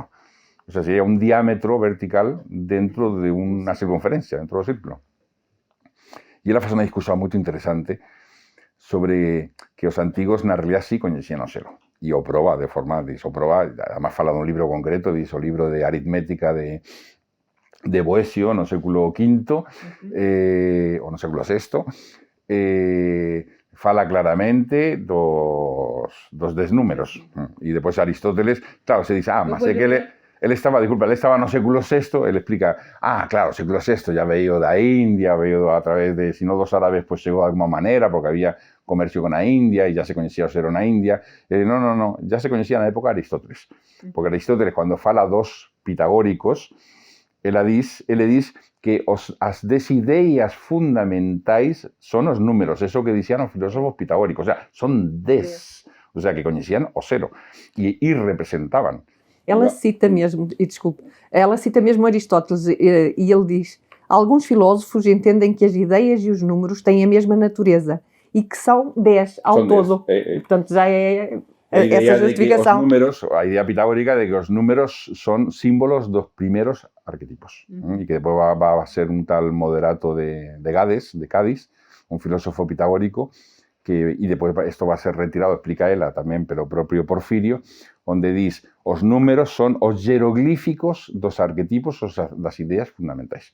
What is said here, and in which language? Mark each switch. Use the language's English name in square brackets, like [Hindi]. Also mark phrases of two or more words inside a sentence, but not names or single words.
[Spanish] O sea, [Galician] sería un diámetro vertical dentro de unha circunferencia, dentro do círculo. E ela faz unha discusión moito interesante sobre que os antigos na realidad sí coñecían o 0. E o proba de forma, además fala dun libro concreto, dice o libro de aritmética de Boesio no século V ou no século VI, fala claramente dos 10 números. E depois Aristóteles, claro, se dice, mas é que ele estaba no século VI, ele explica, claro, o século VI ya veio da India, veio a través de sinodos árabes, pues chegou de alguma maneira, porque había comercio con a India e ya se coñecía o 0 na India. No, ya se coñecía na época de Aristóteles. Porque Aristóteles, cando fala dos pitagóricos, ele diz que as 10 ideas fundamentais son os números, eso que dicían os filósofos pitagóricos, [Spanish] o sea, [Galician] son 10, [Spanish] o sea, [Galician] que coñecían o 0 e representaban. [Portuguese] Ela cita mesmo, Aristóteles, e ele diz: alguns filósofos entendem que as ideias e os números têm a mesma natureza e que são 10 ao todo. Portanto, já é essa justificação. [Galician] A idea pitagórica de que os números son símbolos dos primeros arquetipos. E que depois va a ser un tal Moderato de Cádiz, un filósofo pitagórico, e depois isto va a ser retirado, explica ela tamén, pero o propio Porfirio, onde diz os números son os jeroglíficos dos arquetipos das ideas fundamentais.